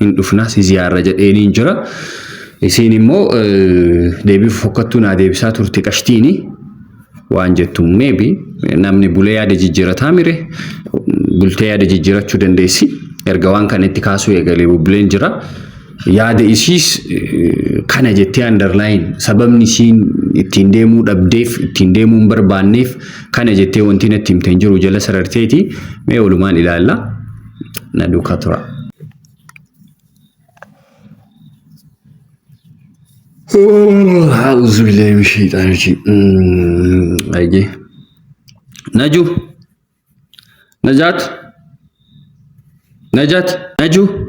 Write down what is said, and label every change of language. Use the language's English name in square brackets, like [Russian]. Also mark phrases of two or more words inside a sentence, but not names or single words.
[Oromo] Hin dhufnaas ziyaara jedheen jira. isiin immoo deebii fokkattuu naa deebisaa turte qashtiini waan jettu maybe namni bulee yaada jijjiirataa mire bultee yaada jijjiirachuu dandeessi erga waan kan itti kaasuu eegalee buleen jira yaada isiis kana jettee underline sababni isiin ittiin deemuu dhabdeef ittiin deemuu hin barbaanneef kana jettee wanti natti himte hin jiru jala sararteeti mee walumaan ilaalla na duukaa tura. [Arabic] أعوذ بالله من الشيطان الرجيم أيجي نجو نجات نجو